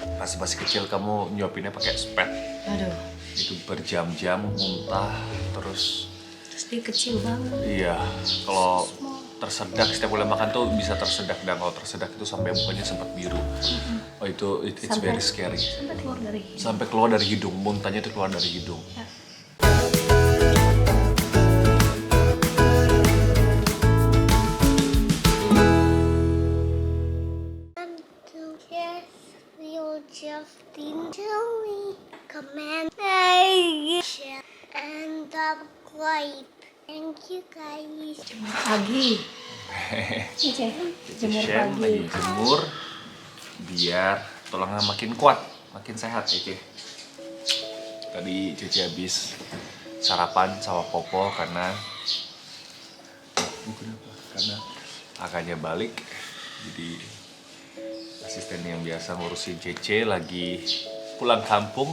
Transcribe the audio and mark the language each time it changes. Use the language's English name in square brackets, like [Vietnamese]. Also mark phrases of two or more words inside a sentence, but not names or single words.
[Indonesian] Pas masih kecil kamu nyuapinnya pakai spet. Aduh. Itu berjam-jam muntah terus. Terus dia kecil banget. Iya, kalau tersedak setiap mulai makan tuh bisa tersedak, dan kalau tersedak itu sampai mukanya sempat biru. [English] Oh itu it's very scary. [Indonesian] Sampai keluar dari hidung. Sampai keluar dari hidung, muntahnya itu keluar dari hidung. Ya. [English] Justin, tell me, comment, share, and subscribe. Thank you guys. [Indonesian] Jemur pagi. Jemur Shen pagi. lagi jemur biar tulangnya makin kuat, makin sehat Cece. Tadi Cece habis sarapan sama Popo karena kakaknya balik, jadi asisten yang biasa ngurusin Cece lagi pulang kampung.